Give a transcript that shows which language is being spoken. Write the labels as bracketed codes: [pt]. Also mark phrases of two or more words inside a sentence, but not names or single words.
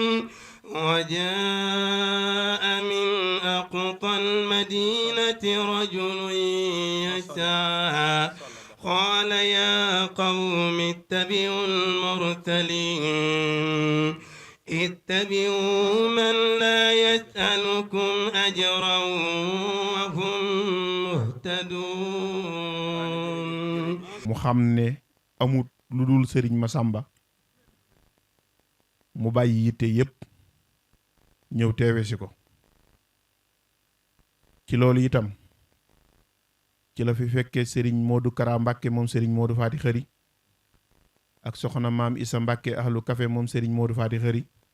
[ar] وجاء من أقصى المدينة رجل يسعى قال يا قوم اتبعوا المرسلين اتبعوا من لا يسألكم أجرا وهم مهتدون [wo] mu xam ne amut lu dul Sëriñ Masamba mu bàyyi yitte yépp ñëw teewe si ko ci loolu itam ci la fi fekkee Sëriñ Moodu Kara Mbàkke moom Sëriñ Moodu Faati Xëri ak soxna maam Isa Mbàkke ahlu kafe moom Sëriñ Moodu Faati Xëri